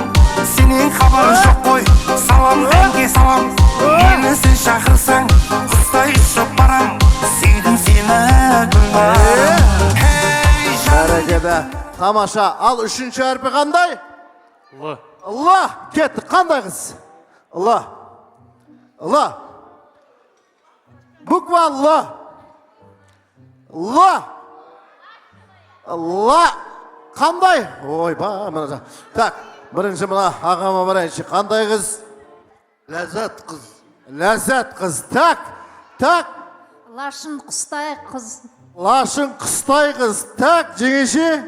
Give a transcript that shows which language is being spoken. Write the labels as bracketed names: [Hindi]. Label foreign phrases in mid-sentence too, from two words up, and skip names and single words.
[Kazakh] Сенен хабарың жоқ қой, салам әнге салам. Мені сен шақырсаң, құстай ұшып барам. Сүйдім сені күлнарам. Бәрекелді. Тамаша. Ал үшінші әрпі қандай? Л. Л. Кетті. Қандай қыз? Л. Л. Буква Л. Л. Л. Қандай? Ойба, мына. Так, бірінші мына ағама барайыншы. Қандай қыз? Ләззат қыз. Ләззат қыз. Так, так. Лашын қыстай қыз. Лашын қыстай қыз. Так, жеңеше.